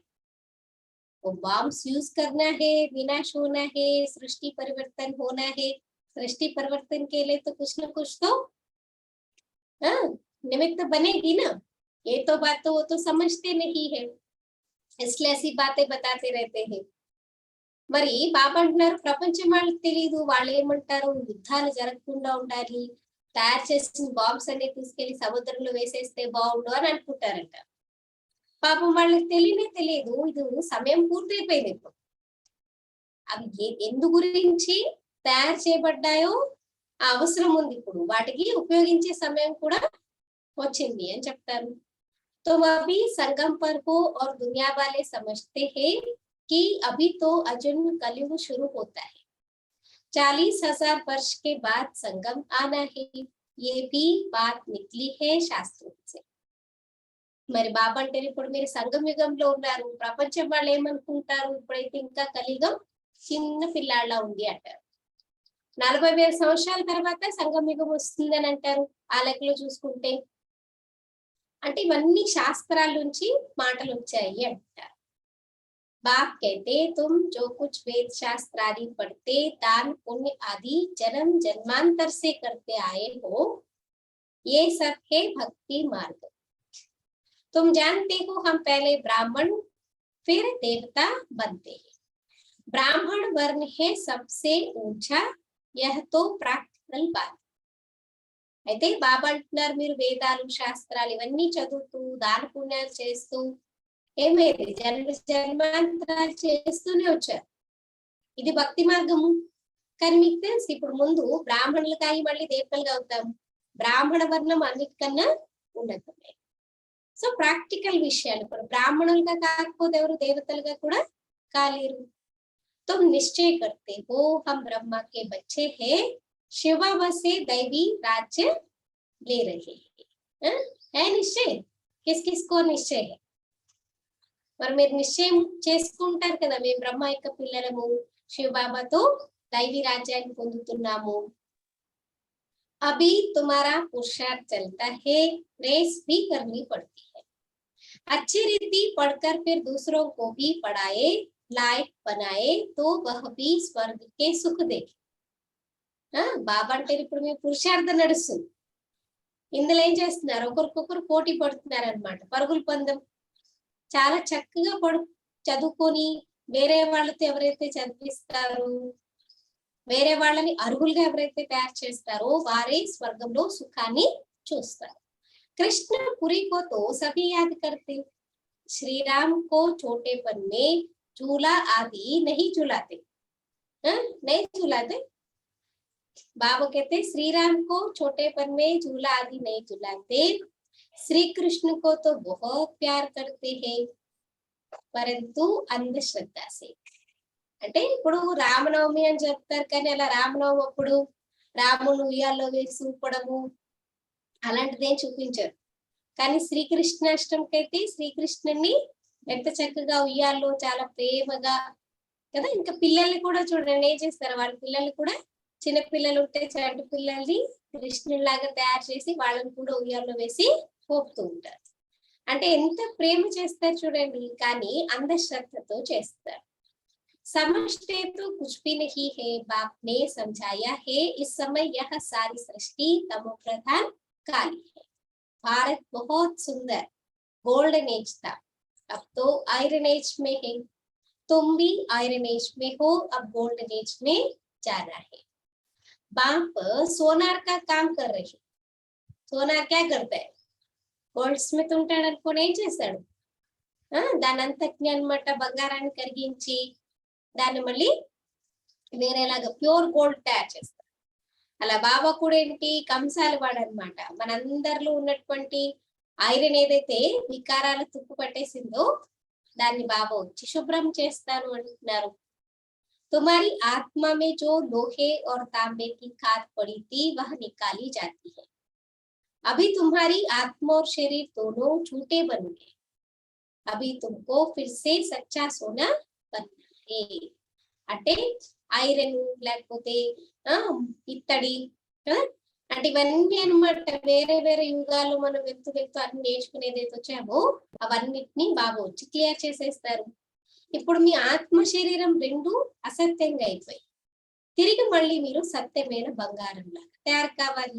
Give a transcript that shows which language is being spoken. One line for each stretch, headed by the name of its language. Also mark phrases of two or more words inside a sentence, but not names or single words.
Hindi: वो
English: bombs use
Hindi: करना है, विनाश होना है, सृष्टि परिवर्तन होना है. सृष्टि परिवर्तन के लिए तो कुछ न कुछ तो निमित्त बनेगी ना. ये तो बात तो वो तो समझते नहीं है, इसलिए ऐसी बातें बताते रहते हैं.
Telugu: మరి బాబా అంటున్నారు ప్రపంచం వాళ్ళకి తెలియదు. వాళ్ళు ఏమంటారు? యుద్ధాలు జరగకుండా ఉండాలి, తయారు చేసిన బాంబ్స్ అన్ని తీసుకెళ్లి సముద్రంలో వేసేస్తే బాగుండు అని అనుకుంటారంట. పాపం వాళ్ళకి తెలియదు ఇది సమయం పూర్తయిపోయింది. ఇప్పుడు అవి ఎందు గురించి తయారు చేయబడ్డాయో ఆ అవసరం ఉంది, ఇప్పుడు వాటికి ఉపయోగించే సమయం కూడా వచ్చింది అని చెప్తారు.
Hindi: तो अभी संगम पर हो और दुनिया वाले समझते हैं कि अभी तो अर्जुन कलयुग शुरू होता है, 40,000 वर्ष के बाद संगम आना है. ये भी बात निकली है शास्त्रों से.
Telugu: మరి బాబా అంటే ఇప్పుడు మీరు సంగమ యుగంలో ఉన్నారు. ప్రపంచం వాళ్ళు ఏమనుకుంటారు? ఇప్పుడైతే ఇంకా కలియుగం చిన్న పిల్లాళ్ళ ఉంది అంటారు. 40,000 సంవత్సరాల తర్వాత సంగమ యుగం వస్తుందని అంటారు ఆ లెక్కలో చూసుకుంటే. అంటే ఇవన్నీ శాస్త్రాల నుంచి మాటలు వచ్చాయి అంటారు.
Hindi: बाप कहते तुम जो कुछ वेद शास्त्र आदि पढ़ते दान पुण्य आदि जन्म जन्मांतर से करते आए हो ये सब है भक्ति मार्ग. तुम जानते हो हम पहले ब्राह्मण फिर देवता बनते हैं. ब्राह्मण वर्ण है सबसे ऊंचा, यह तो प्रैक्टिकल बात.
Telugu: అయితే బాబా అంటున్నారు మీరు వేదాలు శాస్త్రాలు ఇవన్నీ చదువుతూ దాన పుణ్యాలు చేస్తూ ఏమైంది జన్మాంతరాలు చేస్తూనే వచ్చారు. ఇది భక్తి మార్గము. కానీ మీకు తెలుసు ఇప్పుడు ముందు బ్రాహ్మణులు కాయి మళ్ళీ దేవతలుగా అవుతాము. బ్రాహ్మణ వర్ణం అన్నిటికన్నా ఉన్నతమే. సో ప్రాక్టికల్ విషయాలు ఇప్పుడు బ్రాహ్మణులుగా కాకపోతే ఎవరు దేవతలుగా కూడా కాలేరు.
Hindi: तुम निश्चय करते हो हम ब्रह्मा के बच्चे हैं, शिवा से दैवी राज्य ले रहे हैं. है निश्चय? किस किस को निश्चय है?
Telugu: మరి మీరు నిశ్చయం చేసుకుంటారు కదా మేము బ్రహ్మ యొక్క పిల్లలము, శివబాబాతో దైవీ రాజ్యాన్ని పొందుతున్నాము.
Hindi: अभी तुम्हारा पुरुषार्थ चलता है, रेस भी करनी पड़ती है. अच्छी रीति पढ़कर फिर दूसरों को भी पढ़ाए, लायक बनाए तो वह भी स्वर्ग के सुख देखे.
Telugu: బాబా అంటే ఇప్పుడు మీ పురుషార్థం నడుస్తుంది. ఇందులో ఏం చేస్తున్నారు? ఒకరికొకరు పోటీ పడుతున్నారు అనమాట. పరుగులు పందెం చాలా చక్కగా చదువుకొని వేరే వాళ్ళతో ఎవరైతే చదివిస్తారో, వేరే వాళ్ళని అర్హులుగా ఎవరైతే తయారు చేస్తారో వారే స్వర్గంలో సుఖాన్ని చూస్తారు.
Hindi: कृष्णपुरी को तो सभी याद करते, श्री राम को छोटेपन में झूला आदि नहीं झुलाते, नहीं झुलाते। बाबा कहते श्री राम को छोटेपन में झूला आदि नहीं झुलाते, श्री कृष्ण को तो बहुत प्यार करते हैं परंतु अंधश्रद्धा से।
Telugu: అంటే ఇప్పుడు రామనవమి అని చెప్తారు కానీ అలా రామనవమి అప్పుడు రాముని ఉయ్యాల్లో వేసి ఊపడము అలాంటిదేం చూపించారు. కానీ శ్రీకృష్ణాష్టమికి అయితే శ్రీకృష్ణుని ఎంత చక్కగా ఉయ్యాల్లో చాలా ప్రేమగా కదా. ఇంకా పిల్లల్ని కూడా చూడండి ఏం చేస్తారు, వాళ్ళ పిల్లల్ని కూడా చిన్న పిల్లలు ఉంటే చంటి పిల్లల్ని కృష్ణులాగా తయారు చేసి వాళ్ళని కూడా ఉయ్యాల్లో వేసి ఊపుతూ ఉంటారు. అంటే ఎంత ప్రేమ చేస్తారు చూడండి, కానీ అంధశ్రద్ధతో చేస్తారు.
Hindi: समझते तो कुछ भी नहीं है, बाप ने समझाया है इस समय यह सारी सृष्टि तमो प्रधान काली है। भारत बहुत सुंदर
English: golden age
Hindi: था, अब तो
English: iron age
Hindi: में है। तुम भी
English: iron age
Hindi: में हो, अब
English: golden age
Hindi: में जाना है। बाप सोनार का काम कर रहे हैं। सोनार क्या करता है,
English: gold smith
Telugu: ఉంటాడు అనుకోని ఏం చేస్తాడు, దాని అంతటిని అన్నమాట బంగారాన్ని కరిగించి దాన్ని మళ్ళీ వేరేలాగా
English: pure gold
Telugu: తయారు చేస్తారు. అలా బాబా కూడా ఏంటి కంసాలి వాడు అనమాట. మనందరిలో ఉన్నటువంటి ఐరన్ ఏదైతే వికారాలు తుప్పు పట్టేసిందో దాన్ని బాబా వచ్చి శుభ్రం చేస్తాను అంటున్నారు.
Hindi: तुम्हारी आत्मा में जो लोहे और तांबे की खाद पड़ी थी वह निकाली जाती है। अभी तुम्हारी आत्मा और शरीर दोनों झूठे बन गए, अभी तुमको फिर से सच्चा सोना
Telugu: అంటే ఐరన్ లేకపోతే ఇత్తడి అంటే ఇవన్నీ అనమాట వేరే వేరే యుగాల్లో మనం వెళ్తూ అన్ని నేర్చుకునేది అయితే వచ్చామో అవన్నిటిని బాబా వచ్చి క్లియర్ చేసేస్తారు. ఇప్పుడు మీ ఆత్మ శరీరం రెండు అసత్యంగా అయిపోయి తిరిగి మళ్ళీ మీరు సత్యమైన బంగారం లాగా తయారు కావాలి.